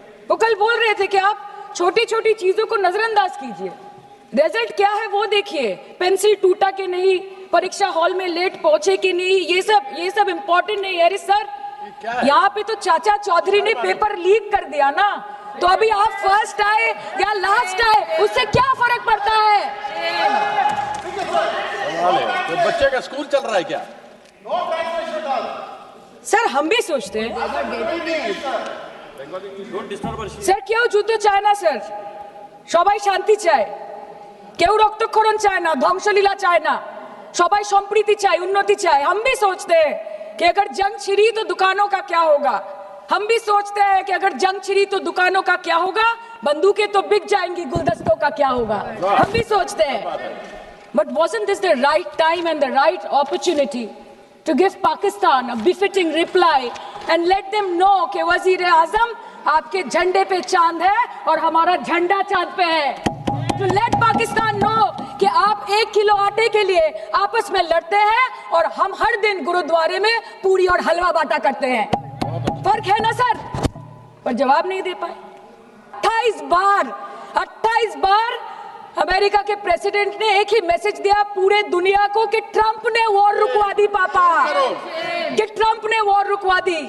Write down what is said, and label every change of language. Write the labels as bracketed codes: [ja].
[hi] वो कल बोल रहे थे कि आप छोटी छोटी चीजों को नजरअंदाज कीजिए, रिजल्ट क्या है वो देखिए, पेंसिल टूटा कि नहीं, परीक्षा हॉल में लेट पहुंचे कि नहीं, ये सब इम्पोर्टेंट नहीं है। अरे सर यहाँ पे तो चाचा चौधरी ने पेपर लीक कर दिया ना, तो अभी आप फर्स्ट आए या लास्ट आए उससे क्या फर्क पड़ता है? तो बच्चे का स्कूल चल रहा है क्या? सर हम भी सोचते हैं [bn] স্যার কেউ যুদ্ধ চায় না স্যার, সবাই শান্তি চায়, কেউ রক্তক্ষরণ চায় না, ধ্বংসলীলা চায় না, সবাই সম্প্রীতি চায়, উন্নতি চায়। [hi] हम भी सोचते हैं कि अगर जंग छिड़ी तो दुकानों का क्या होगा, हम भी सोचते हैं कि अगर जंग छिड़ी तो दुकानों का क्या होगा, बंदूकें तो बिक जाएंगी, गुलदस्तों का क्या होगा, हम भी सोचते हैं। [en] But wasn't this the right time and the right opportunity to give Pakistan a befitting reply and let them know [hi] कि वजीर आजम आपके झंडे पे चांद है और हमारा झंडा चांद पे है। [en] To let Pakistan know [hi] कि आप 1 किलो आटे के लिए आपस में लड़ते हैं और हम हर दिन गुरुद्वारे में पूरी और हलवा बांटा करते हैं। फर्क है ना सर? पर जवाब नहीं दे पाए। 28 बार अमेरिका के प्रेसिडेंट ने एक ही मैसेज दिया पूरे दुनिया को कि ट्रंप ने वॉर रुकवा दी पापा, कि ट्रंप ने वॉर रुकवा दी।